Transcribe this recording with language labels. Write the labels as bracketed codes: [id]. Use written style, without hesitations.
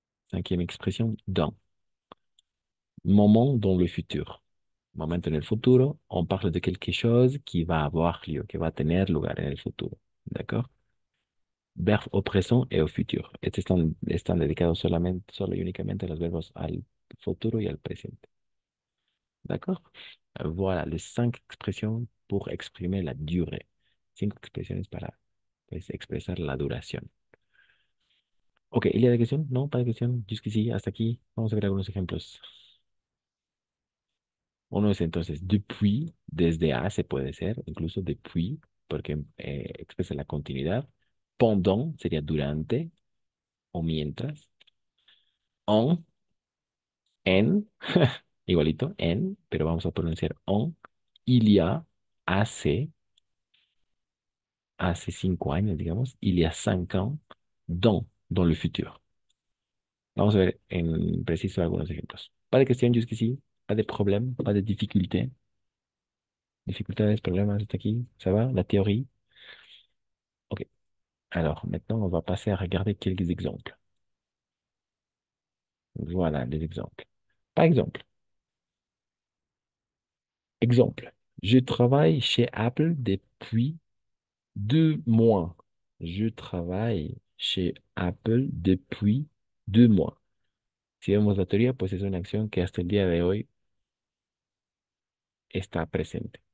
[fr] Cinquième expression, dans. Moment dans le futur. [es] Momento en el futuro, [fr] on parle de quelque chose qui va avoir lieu, qui va tener lugar en el futuro. D'accord? Verbo au présent et au futur. [es] Estos están dedicados solamente, solo y únicamente a los verbos al futuro y al presente. [fr] D'accord? Voilà les 5 expressions pour exprimer la durée. [es] 5 expresiones para pues, expresar la duración. Ok, ¿y la de cuestión? No, para cuestión. Jusqu'ici, hasta aquí. Vamos a ver algunos ejemplos. Uno es entonces depuis, desde hace puede ser, incluso depuis, porque expresa la continuidad. Pendant sería durante o mientras. En, igualito, en, pero vamos a pronunciar on. Il y a, hace, hace 5 años, digamos. [fr] Il y a 5 ans, dans le futur. [es] Vamos a ver en preciso algunos ejemplos. [fr] Pas de question jusqu'ici, pas de problème, pas de difficulté. [es] Dificultades, problemas hasta aquí, [fr] ça va, la théorie. Ok, alors maintenant on va passer à regarder quelques exemples. Voilà les exemples. Par exemple, exemple, je travaille chez Apple depuis 2 mois. Je travaille chez Apple depuis 2 mois. [es] Si vemos la teoría, pues es una acción que hasta el día de hoy está presente.